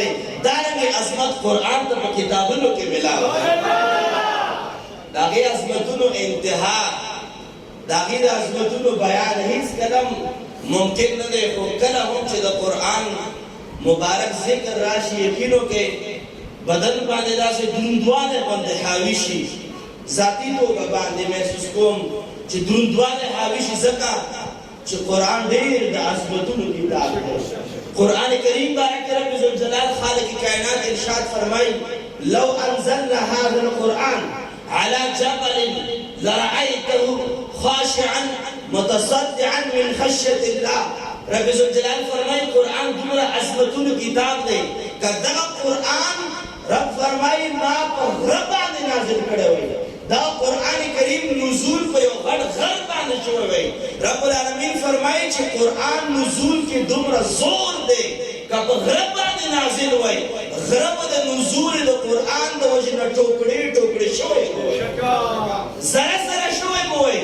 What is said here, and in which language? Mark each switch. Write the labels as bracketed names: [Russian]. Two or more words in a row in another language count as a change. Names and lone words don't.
[Pashto] دارنګې عظمت قرآن ته په کتابونو کې ملاو دی د هغې عظمتونو انتها د هغې د عظمتونو بیان هیڅ کله ممکن نه دی خو کله هم چې د قرآن مبارک ذکر راشي یقینو کې بدن باندې داسې دروندوالی باندې حاوي شي ذاتي توګه باندې محسوس کوم چې دروندوالی حاوي شي ځکه چې قرآن ډېر د عظمتونو کتاب دی قرآن کریم بارک رب ذوالجلال خالق کائنات ارشاد فرمائی [Arabic] لو انزلنا هذا القرآن على جبل لرأيته خاشعا متصدعا من خشية الله. [Pashto] رب ذوالجلال فرمائی قرآن دومره عظمتونو کتاب دی که دغه قرآن رب فرمائی ما په غره باندې نازل کړی وی. دا قرآن کریم نزول په یو غټ غر باندې شوی وی. رب العالمین فرمائی چې قرآن نزول کې دومره زور دی که په غره باندې نازل وی غره به د نزول د قرآن د وجې نه ټوکړې ټوکړې شوی وی، زره زره شوی وی.